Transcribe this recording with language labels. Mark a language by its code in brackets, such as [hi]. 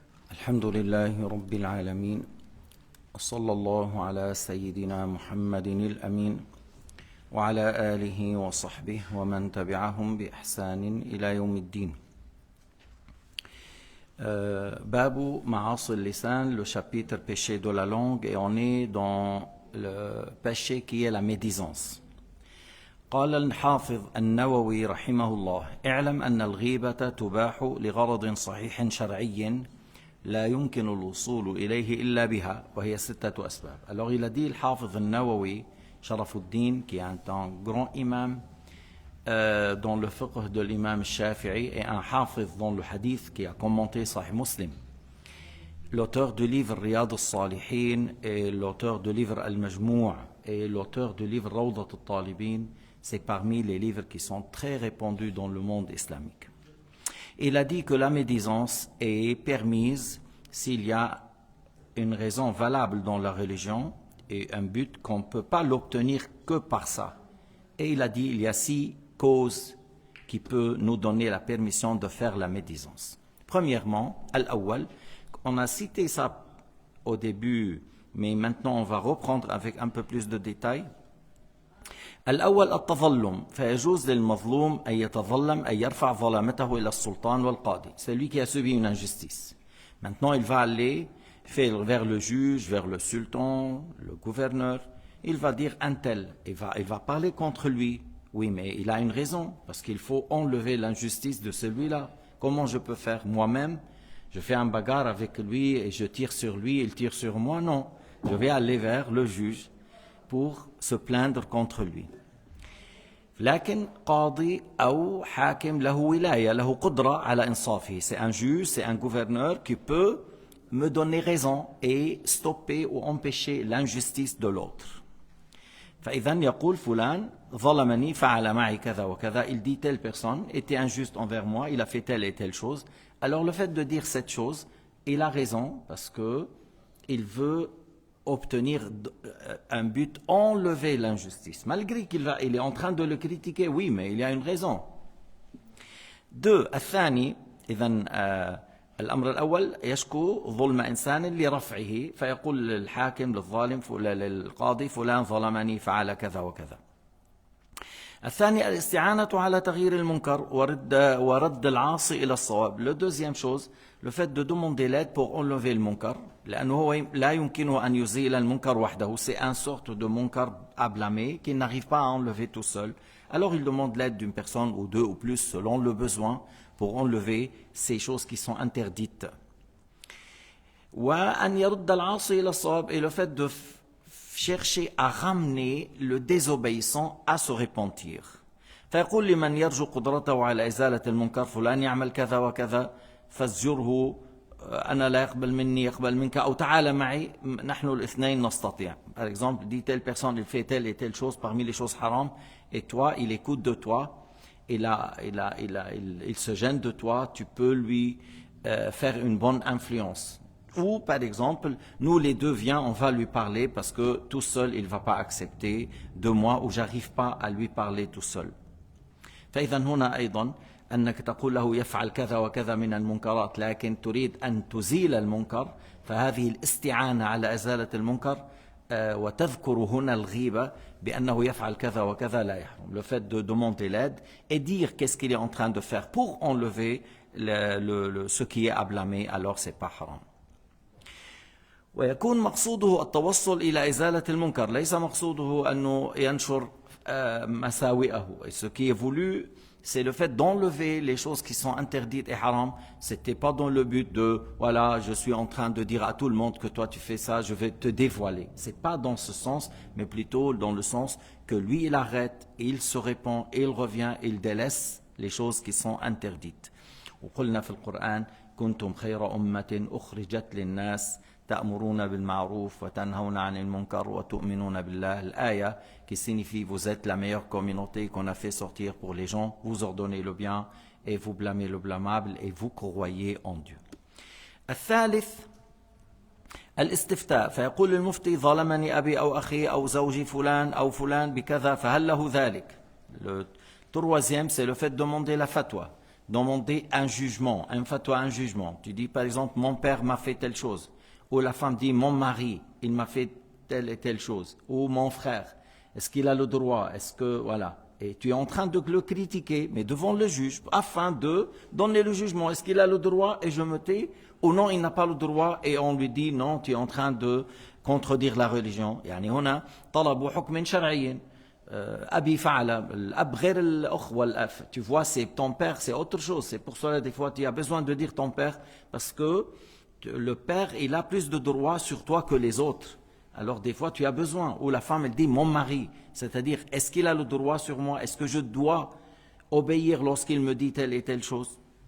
[ar] الحمد لله رب العالمين وصلى الله على سيدنا محمد الأمين وعلى آله وصحبه ومن تبعهم بإحسان إلى يوم الدين. [fr] Babu Ma'asi al-Lisan, le chapitre péché de la langue, et on est dans le péché qui est la médisance. [ar] قال الحافظ النووي رحمه الله: اعلم أن الغيبة تباح لغرض صحيح شرعي لا يمكن الوصول إليه إلا بها وهي 6 أسباب. [fr] Alors il a dit, le Hafiz al-Nawawi Sharafuddin, qui est un grand imam dans le fiqh de l'imam Shafi'i et un hafiz dans le hadith qui a commenté Sahih Muslim, l'auteur du livre Riyad al-Salihin et l'auteur du livre Al-Majmou' et l'auteur du livre Rawdat al-Talibin, c'est parmi les livres qui sont très répandus dans le monde islamique. Il a dit que la médisance est permise s'il y a une raison valable dans la religion et un but qu'on ne peut pas l'obtenir que par ça. Et il a dit il y a 6 causes qui peuvent nous donner la permission de faire la médisance. Premièrement, al-awwal, on a cité ça au début, mais maintenant on va reprendre avec un peu plus de détails. [ar] الأول التظلم فيجوز للمظلوم أن يتظلم أن يرفع ظلامته إلى السلطان والقاضي. [fr] Celui qui a subi une injustice. Maintenant il va aller vers le juge, vers le sultan, le gouverneur. Il va dire un tel, il va parler contre lui. Oui, mais il a une raison, parce qu'il faut enlever l'injustice de celui-là. Comment je peux faire moi-même? Je fais un bagarre avec lui et je tire sur lui, il tire sur moi? Non, je vais aller vers le juge pour se plaindre contre lui. [ar] لكن قاضي أو حاكم له ولاية له قدرة على إنصافه. [fr] C'est un juge, c'est un gouverneur qui peut me donner raison et stopper ou empêcher l'injustice de l'autre. [ar] فإذا يقول فلان ظلمني فعل معي كذا وكذا. [fr] Il dit telle personne était injuste envers moi, il a fait telle et telle chose. Alors le fait de dire cette chose, il a raison parce que il veut obtenir un but, enlever l'injustice. Malgré qu'il est en train de le critiquer, oui, mais il y a une raison. 2. [ar] الثاني إذا الأمر الأول يشكو ظلم إنسان لرفعه فيقول للحاكم للظالم للقاضي فلان ظلمني فعل كذا وكذا. الثاني الاستعانة على تغيير المنكر ورد العاصي إلى الصواب. [fr] Le deuxième chose, le fait de demander l'aide pour enlever le munkar, [ar] لأنه لا يمكنه أن يزيل المنكر وحده. [fr] C'est une sorte de munkar à blâmer qu'il n'arrive pas à enlever tout seul. Alors il demande l'aide d'une personne ou 2 ou plus selon le besoin pour enlever ces choses qui sont interdites. [ar] وأن يرد العاصي إلى الصواب, [fr] et le fait de chercher à ramener le désobéissant à se repentir. [ar] فيقول لمن يرجو قدرته على إزالة المنكر فلان يعمل كذا وكذا فازجره أنا لا يقبل مني يقبل منك أو تعال معي نحن الاثنين نستطيع. [fr] Par exemple, dit telle personne il fait telle et telle chose parmi les choses haram et toi il écoute de toi, il se gêne de toi, tu peux lui faire une bonne influence. Ou par exemple, nous les deux viens, on va lui parler parce que tout seul il ne va pas accepter de moi ou j'arrive pas à lui parler tout seul. [ar] فإذا هنا أيضا أنك تقول له يفعل كذا وكذا من المنكرات لكن تريد أن تزيل المنكر، فهذه الاستعانة على إزالة المنكر وتذكر هنا الغيبة بأنه يفعل كذا وكذا لا يحرم. [fr] Le fait de demander l'aide et dire qu'est-ce qu'il est en train de faire pour enlever ce qui est à blâmer, alors c'est pas haram. [ar] ويكون مقصوده التوصل إلى إزالة المنكر ليس مقصوده أنه ينشر مساوئه. [fr] Ce qui est voulu, c'est le fait d'enlever les choses qui sont interdites et haram. C'était pas dans le but de voilà, je suis en train de dire à tout le monde que toi tu fais ça, je vais te dévoiler. C'est pas dans ce sens, mais plutôt dans le sens que lui il arrête, il se répand, il revient, il délaisse les choses qui sont interdites. [ar] وقلنا في القرآن كنتم خير أمة أخرجت للناس تأمرون بالمعروف وتنهون عن المنكر وتؤمنون بالله. [fr] الآية qui signifie vous êtes la meilleure communauté qu'on a fait sortir pour les gens, vous ordonnez le bien et vous blâmez le blâmable et vous croyez en Dieu. [ar] الثالث الاستفتاء فيقول المفتي ظلمني أبي أو أخي أو زوجي فلان أو فلان بكذا فهل له ذلك. [fr] Le troisième c'est le fait de demander la fatwa. demander un jugement, un fatwa, un jugement. Tu dis par exemple, mon père m'a fait telle chose. Ou la femme dit, mon mari, il m'a fait telle et telle chose. Ou mon frère, est-ce qu'il a le droit? Est-ce que, voilà. Et tu es en train de le critiquer, mais devant le juge, afin de donner le jugement. Est-ce qu'il a le droit et je me tais? Ou non, il n'a pas le droit et on lui dit, non, tu es en train de contredire la religion. [ar] يعني هنا طلبوا حكم شرعي. أبي فعل الأب غير الأخ والأخ. [fr] Tu vois, c'est ton père, c'est autre chose. C'est pour cela, des fois, tu as besoin de dire ton père, parce que le père, il a plus de droits sur toi que les autres. Alors, des fois, tu as besoin. Ou la femme, elle dit, mon mari. C'est-à-dire, est-ce qu'il a le droit sur moi? Est-ce que je dois obéir lorsqu'il me dit telle et telle chose?